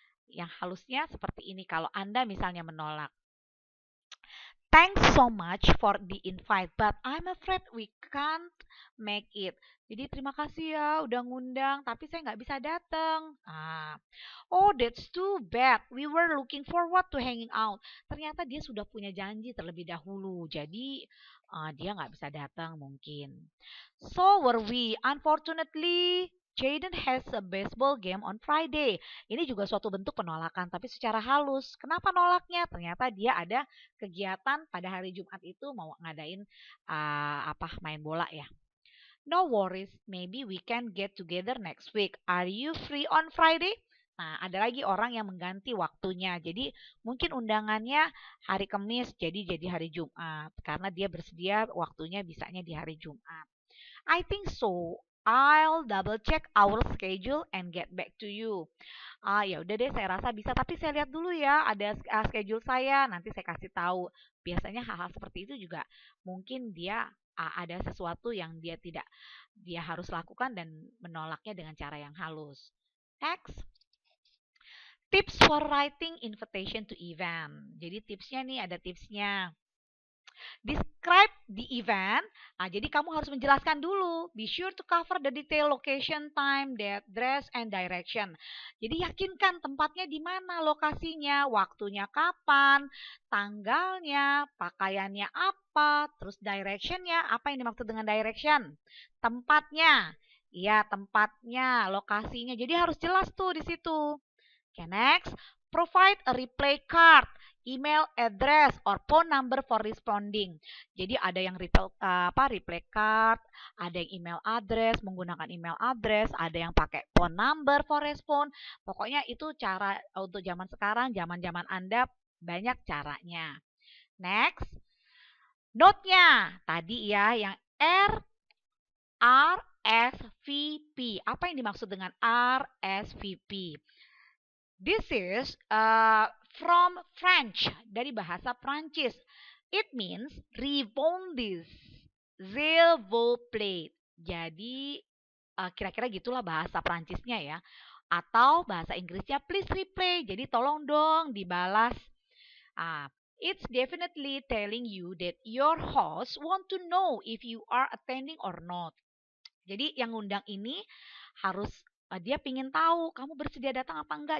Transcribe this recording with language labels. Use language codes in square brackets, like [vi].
[id] Yang halusnya seperti ini kalau Anda misalnya menolak. [en] Thanks so much for the invite, but I'm afraid we can't make it. [id] Jadi terima kasih ya udah ngundang, tapi saya nggak bisa datang. [en] Oh, that's too bad. We were looking forward to hanging out. [id] Ternyata dia sudah punya janji terlebih dahulu, jadi dia nggak bisa datang mungkin. [en] So were we. Unfortunately, Jaden has a baseball game on Friday. [id] Ini juga suatu bentuk penolakan, tapi secara halus. Kenapa nolaknya? Ternyata dia ada kegiatan pada hari Jumat itu mau ngadain main bola ya. [en] No worries, maybe we can get together next week. Are you free on Friday? [id] Nah, ada lagi orang yang mengganti waktunya. Jadi mungkin undangannya hari Kamis jadi hari Jumat karena dia bersedia waktunya bisanya di hari Jumat. [en] I think so. I'll double check our schedule and get back to you. [id] Ya udah deh, saya rasa bisa, tapi saya lihat dulu ya, ada schedule saya, nanti saya kasih tahu. Biasanya hal-hal seperti itu juga mungkin dia ada sesuatu yang dia harus lakukan dan menolaknya dengan cara yang halus. [en] Next. Tips for writing invitation to event. [id] Jadi tipsnya nih, ada tipsnya. [en] Describe the event. [id] Jadi kamu harus menjelaskan dulu. [en] Be sure to cover the detail location, time, date, dress, and direction. [id] Jadi yakinkan tempatnya di mana, lokasinya, waktunya kapan, tanggalnya, pakaiannya apa, terus directionnya. Apa yang dimaksud dengan direction? Tempatnya. Iya, tempatnya, lokasinya. Jadi harus jelas tuh di situ. [en] Okay, next. Provide a reply card, email address, or phone number for responding. [id] Jadi ada yang reply card, ada yang email address, menggunakan email address, ada yang pakai [en] phone number for respond. [id] Pokoknya itu cara untuk zaman sekarang, zaman-zaman Anda banyak caranya. Next. Note-nya tadi ya yang RSVP. Apa yang dimaksud dengan RSVP? [en] This is from French, [id] dari bahasa Prancis. [en] It means [fr] rebondis, s'il vous plaît. [id] Jadi kira-kira gitulah bahasa Prancisnya ya. Atau bahasa Inggrisnya [en] please reply. [id] Jadi tolong dong dibalas. [en] It's definitely telling you that your host want to know if you are attending or not. [id] Jadi yang ngundang ini harus dia ingin tahu kamu bersedia datang apa enggak.